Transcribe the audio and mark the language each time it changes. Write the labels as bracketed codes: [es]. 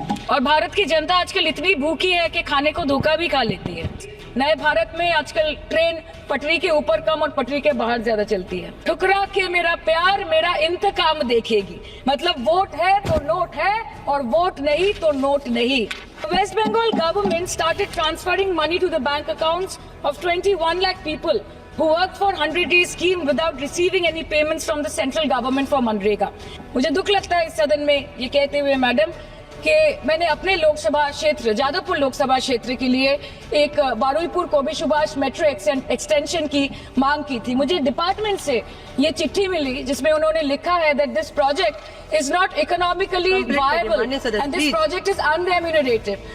[hi] और भारत की जनता आजकल इतनी भूखी है कि खाने को धोखा भी खा लेती है। नए भारत में आजकल ट्रेन पटरी के ऊपर कम और पटरी के बाहर ज्यादा चलती है। ठुकरा के मेरा प्यार मेरा इंतकाम देखेगी, मतलब वोट है तो नोट है और वोट नहीं तो नोट नहीं। [en] West Bengal government started transferring money to the bank accounts of 21 lakh people who worked for 100 days scheme without receiving any payments from the central government for MNREGA. [hi] मुझे दुख लगता है इस सदन में ये कहते हुए मैडम कि मैंने अपने लोकसभा क्षेत्र जादवपुर लोकसभा क्षेत्र के लिए एक बारुईपुर कोबी सुभाष मेट्रो एक्सटेंशन की मांग की थी। मुझे डिपार्टमेंट से ये चिट्ठी मिली जिसमें उन्होंने लिखा है [en] That this project is not economically viable and this project is unremunerated.